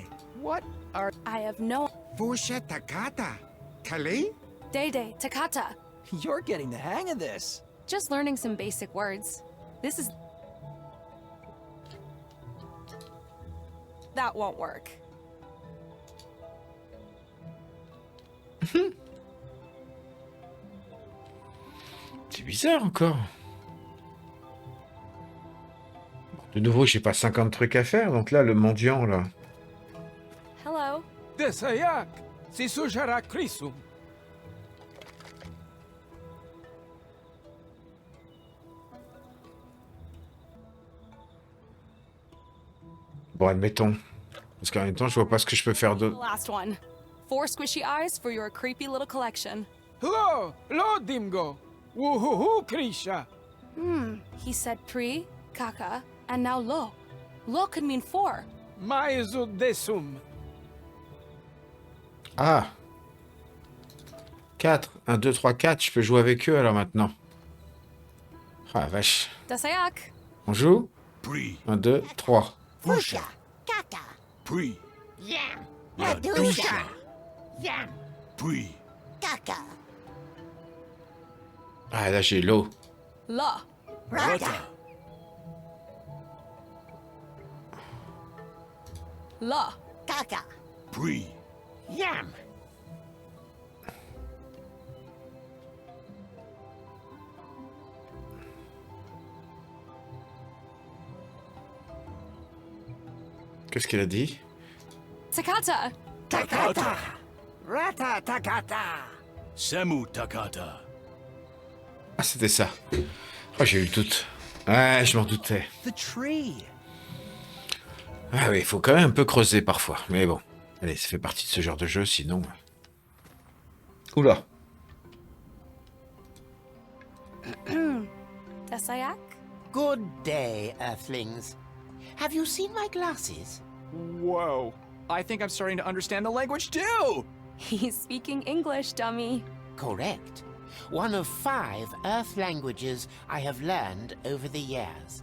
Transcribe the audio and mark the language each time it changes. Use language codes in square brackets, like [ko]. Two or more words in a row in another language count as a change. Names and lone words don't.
[en] What are... I have no Fusha takata. Kali? Dede, Takata. You're getting the hang of this. Just learning some basic words. This is That won't work. [fr] C'est bizarre encore. De nouveau, j'ai pas 50 trucs à faire, donc là, le mendiant, là. [en] Hello. Desayak, si sujara crisum. [fr] Bon, admettons. Parce qu'en même temps, je vois pas ce que je peux faire [en] The [fr] d'autre. [en] last one. 4 squishy eyes for your creepy little collection. Lo dimgo. Woohoo, Krisha. He said pre, kaka, and now lo. Lo could mean 4. Maesu desum. Ah 4. 1, 2, 3, 4. [fr] Je peux jouer avec eux, alors, maintenant. Ah, vache. Desayak. On joue Pre. 1, 2, 3. Fusha. Kaka. Pre. Yam. La Adusha. Yam. Pre. Kaka. Ah, là, j'ai l'eau. La. Rata. La. Kaka. Pre. Yam. Qu'est-ce qu'elle a dit? Takata. Takata. Rata takata. Samu takata. Ah, c'était ça. Oh, j'ai eu le doute. Ouais, je m'en doutais. [en] The tree. [fr] Ah oui, il faut quand même un peu creuser parfois. Mais bon, allez, ça fait partie de ce genre de jeu, sinon... Oula. Desayak. [en] Good day, Earthlings. Have you seen my glasses? Whoa. I think I'm starting to understand the language too. He's speaking English, dummy. Correct. One of 5 Earth languages I have learned over the years.